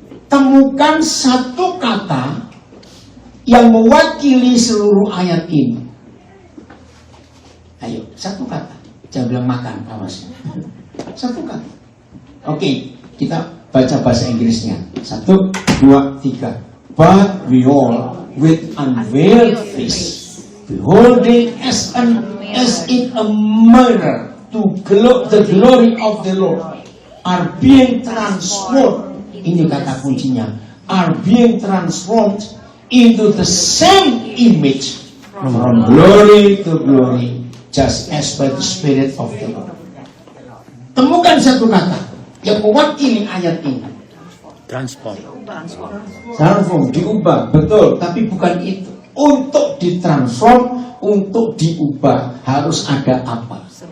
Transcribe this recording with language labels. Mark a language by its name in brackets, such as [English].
[Indonesian] Temukan satu kata yang mewakili seluruh ayat ini. Ayo, satu kata. Jangan bilang makan, awas. Satu kata. Oke, kita baca bahasa Inggrisnya. 1, 2, 3. [English] But we all with unveiled face, beholding as in a mirror the glory of the Lord, are being transformed. [Indonesian] Ini kata kuncinya. [English] Are being transformed into the same image from glory to glory, just as by the Spirit of the Lord. [Indonesian] Temukan satu kata yang mewakili ayat ini. Transform, diubah, betul. Tapi bukan itu. Untuk ditransform, untuk diubah harus ada apa?